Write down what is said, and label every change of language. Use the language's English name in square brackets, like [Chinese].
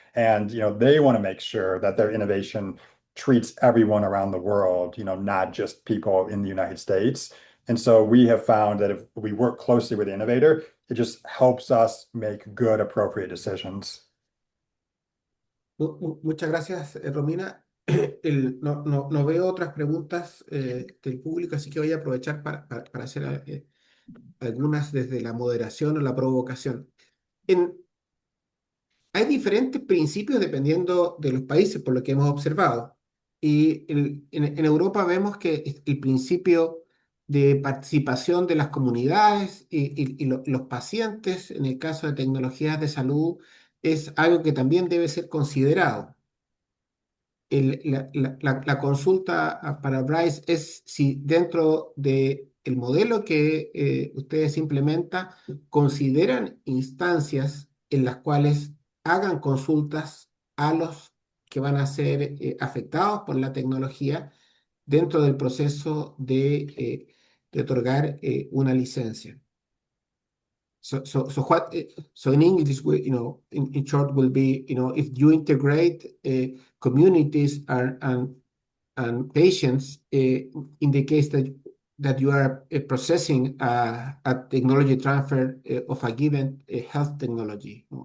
[English] And, they want to make sure that their innovation treats everyone around the world, not just people in the United States. And so we have found that if we work closely with the innovator, it just helps us make good, appropriate decisions. [Spanish] Muchas gracias, Romina. No veo otras preguntas del público, así que voy a aprovechar para hacer algunas desde la moderación o la provocación. Hay diferentes principios dependiendo de los países, por lo que hemos observado. Y en Europa vemos que el principio de participación de las comunidades y los pacientes, en el caso de tecnologías de salud, es algo que también debe ser considerado. La consulta para Bryce es si dentro del modelo que ustedes implementan consideran instancias en las cuales hagan consultas a los que van a ser afectados por la tecnología dentro del proceso de otorgar una licencia. [English] So in English, in short, will be, if you integrate communities and patients in the case that you are processing a technology transfer of a given health technology.